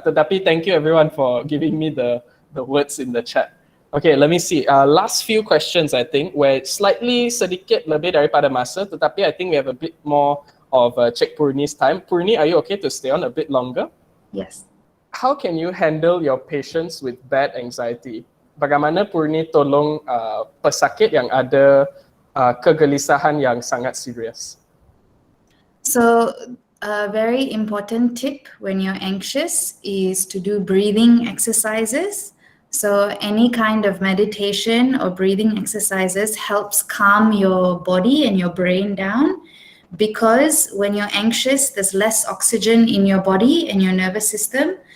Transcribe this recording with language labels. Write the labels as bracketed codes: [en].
[en] Tetapi thank you everyone for giving me the words in the chat. Okay, let me see. Last few questions I think, where slightly [ms] sedikit lebih daripada masa, [en] tetapi I think we have a bit more of Cik Poorni's time. Poorni, are you okay to stay on a bit longer? Yes. How can you handle your patients with bad anxiety? [ms] Bagaimana Poorni tolong pesakit yang ada kegelisahan yang sangat serius? [en] So a very important tip when you're anxious is to do breathing exercises. So any kind of meditation or breathing exercises helps calm your body and your brain down, because when you're anxious, there's less oxygen in your body and your nervous system.